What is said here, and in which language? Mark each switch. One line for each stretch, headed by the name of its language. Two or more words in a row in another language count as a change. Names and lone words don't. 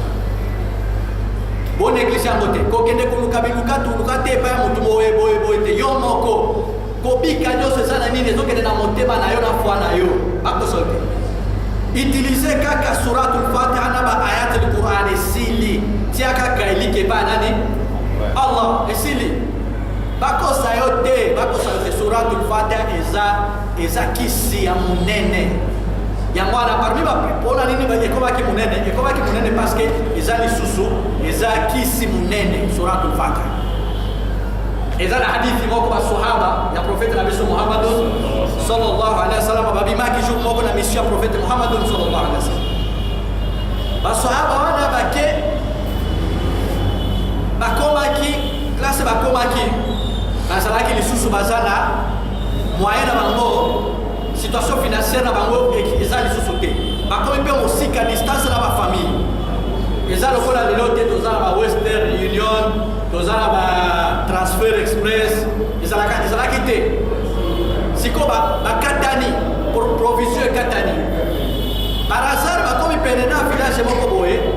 French: bon église
Lingala: ngote ko kende koluka biluka tuluka te pa mutu boye te yo moko ko bika nyose sana nini ezokende na motema na yo na foi na yo bakosote utiliser kaka suratul Fatiha na ba
Arabic: آيات القرآن
Lingala: esili tia kaka elike ba nani Allah esili bakosa yote suratul Fatiha eza kisi ya munene yango ana parmi ba pona nini ba ekoma ki munene
French: parce que
Lingala: eza lisusu eza kisi munene suratul Fatiha eza na hadithi moko ba sahaba ya prophète Nabi Muhammad
Arabic: صلى الله عليه وسلم
Lingala: babi maki jour moko na mission ya prophète Muhammad sallallahu alaihi wasallam ba sahaba wana bake bakomaki classe bakomaki bazalaki lisusu bazana moyen na bango
French: situation financière
Lingala: na bango eza lisusu te bakomi mpe mosika distance na ba famille eza lokola lelo te tozala ba Western Union tozala ba
English: transfer express
Lingala: ezalaki te siko bakatani provision ekatani
French: par hasard
Lingala: bakomi pene na village moko boye